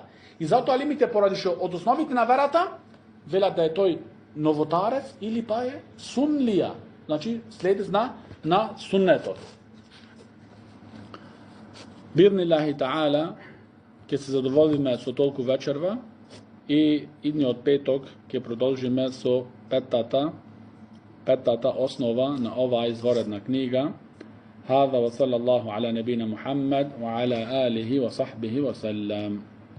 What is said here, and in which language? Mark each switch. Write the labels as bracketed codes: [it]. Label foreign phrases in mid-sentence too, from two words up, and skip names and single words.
[mk] И затоа алимите поради што од основите на верата велат да е тој новотарец или па е сунлија, значи следец на суннетот. [ar] بإذن الله تعالى [mk] ќе се задоволиме со толку вечерва и идниот петок ќе продолжиме со петтата основа на оваа изворедна книга. [ar] هذا وصلى الله على نبينا محمد وعلى آله وصحبه وسلم.